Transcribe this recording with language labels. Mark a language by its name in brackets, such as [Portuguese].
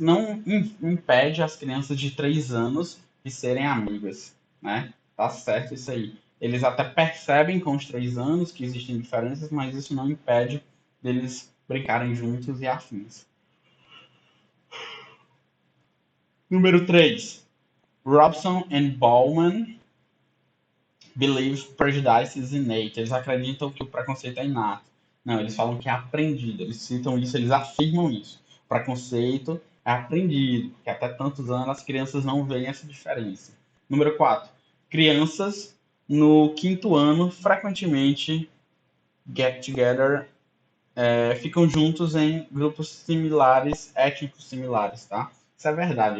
[Portuguese] Não impede as crianças de 3 anos de serem amigas, né? Tá certo isso aí. Eles até percebem com os 3 anos que existem diferenças, mas isso não impede deles brincarem juntos e afins. Número 3. [English] Robson and Bauman believe prejudice is innate. [Portuguese] Eles acreditam que o preconceito é inato. Não, eles falam que é aprendido. Eles citam isso, eles afirmam isso. O preconceito é aprendido, que até tantos anos as crianças não veem essa diferença. Número 4. Crianças no quinto ano frequentemente [English] get together, [Portuguese] ficam juntos em grupos similares, étnicos similares, tá? Isso é verdade.